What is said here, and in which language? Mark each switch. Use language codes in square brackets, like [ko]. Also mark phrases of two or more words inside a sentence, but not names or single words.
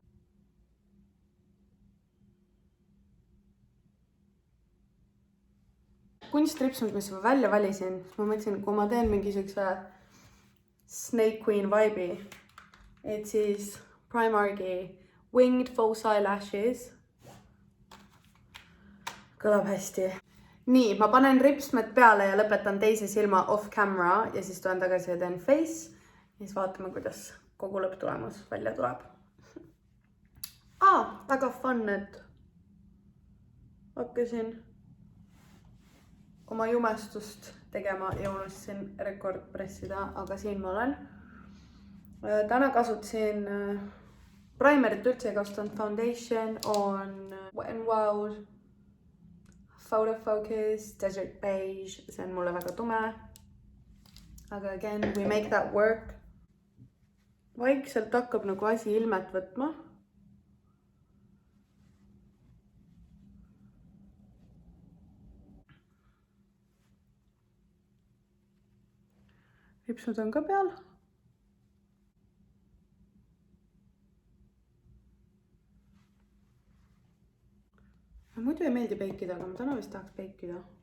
[et] Kunstripsmed, mis ma välja valisin, ma mõtlesin, kui ma teen mingi siukse Snake Queen vibe'i, et siis Primarki Winged False Eyelashes. Kõlab hästi. Nii, ma panen ripsmed peale ja lõpetan teise silma [en] off camera [et] ja siis tulen tagasi ja teen face. Ja siis vaatame, kuidas kogu lõpptulemus välja tuleb. Väga fun, et hakkasin oma jumestust tegema ja unustasin rekordpressida, aga siin ma olen. Täna kasutasin primerit üldse ei kasutanud, foundation on Wet n Wild Photo Focus Desert Beige, see on mulle väga tume. [en] Aga again, we make that work. [et] Vaikselt hakkab nagu asi ilmet võtma. Ripsud on ka peal. Muidu ei meeldi peikida, aga ma täna vist tahaks peikida.